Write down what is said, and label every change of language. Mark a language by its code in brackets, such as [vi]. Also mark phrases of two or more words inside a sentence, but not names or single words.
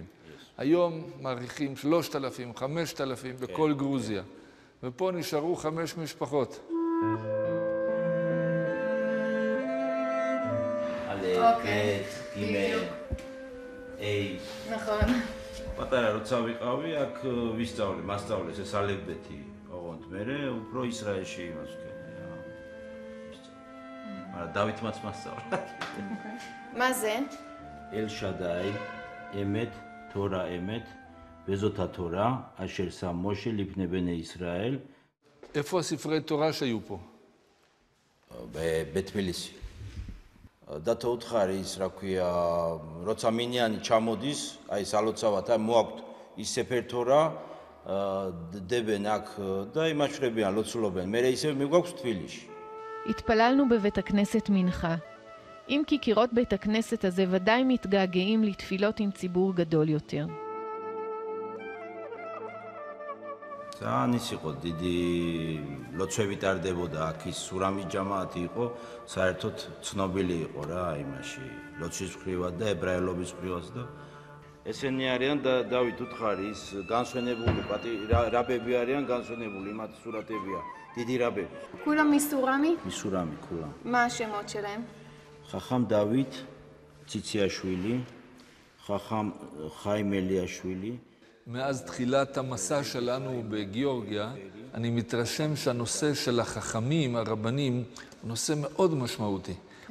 [he] היום מעריכים 3,000, 5,000 בכל גרוזיה. ופה נשארו 5 משפחות. אוקיי, בדיוק. נכון. [ka] პატარა როცა ვიყავი, აქ ვისწავლე, მასწავლეს ეს ალებდეთი, ოღონდ მე უფრო ისრაელში იმას ვქენი რა. მაგრამ დავითმაც მასწავლა. [he] מה זה? אל שדאי, אמת, תורה אמת, וזאת התורה אשר שם משה לפני בני ישראל. איפה הספרי תורה שהיו פה? בתביליסי. [ka] დათო უთხარი ის რა ქვია, როცა მინიანი ჩამოდის, აი სალოცავად მოაქვთ ის სეფერთორა, დებენ აქ და იმაჩრებიან, ლოცულობენ. მე ისევ მიგვაქვს თბილისში. [he] התפללנו בבית הכנסת מנחה. אם כי קירות בית הכנסת הזה ודאי מתגעגעים לתפילות עם ציבור גדול יותר. [ka] ძალიან ის იყო დიდი ლოცვები ტარდებოდა აქ ის სურამის ჯამაათი იყო საერთოდ ცნობილი იყო რა იმაში ლოცვის მხრივად და ებრაელობის მხრივად და ესენი არიან დავით უთხარი ის განსვენებული რაბები არიან განსვენებული მათ სურათებია დიდი რაბები [he] כולם מסורמי? מסורמי כולם. מה השמות שלהם? חכם דוד ציציאשוילי, חכם חיים אליאשוילי. מאז תחילת המסע שלנו בגיאורגיה, אני מתרשם שהנושא של החכמים, הרבנים, הוא נושא מאוד משמעותי.